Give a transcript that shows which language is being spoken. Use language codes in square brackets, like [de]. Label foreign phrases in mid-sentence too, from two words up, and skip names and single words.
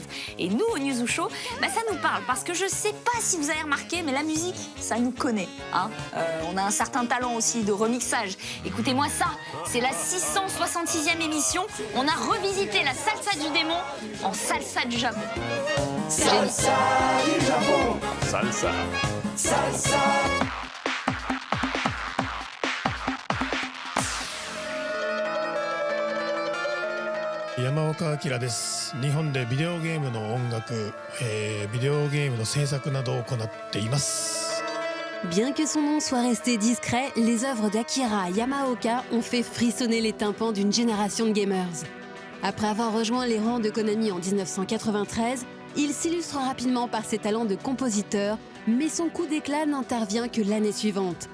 [fr] Et nous, au News Show, ça nous parle parce que je sais pas si vous avez remarqué, mais la musique, ça nous connaît. On a un certain talent aussi de remixage. Écoutez-moi ça, c'est la 666e émission. On a revisité la salsa du démon en salsa du Japon. Salsa du Japon. Salsa. Salsa. [ja] 山岡明です。日本でビデオゲームの音楽、ビデオゲームの制作などを行っています。 [fr] Bien que son nom soit resté discret, les œuvres d'Akira Yamaoka ont fait frissonner les tympans d'une génération de gamers. Après avoir rejoint les rangs de Konami en 1993, il s'illustre rapidement par ses talents de compositeur, mais son coup d'éclat n'intervient que l'année suivante.